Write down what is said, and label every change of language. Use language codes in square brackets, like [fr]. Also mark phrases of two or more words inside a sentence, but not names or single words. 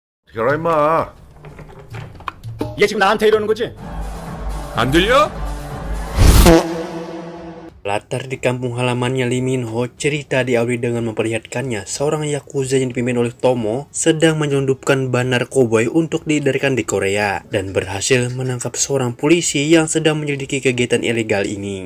[ko] 들어라 임마. 얘 지금 나한테 이러는 거지? 안 들려? [id] Latar di kampung halamannya Lee Min Ho, cerita diawali dengan memperlihatkannya seorang yakuza yang dipimpin oleh Tomo sedang menyelundupkan ban narkoba untuk diedarkan di Korea dan berhasil menangkap seorang polisi yang sedang menyelidiki kegiatan ilegal ini.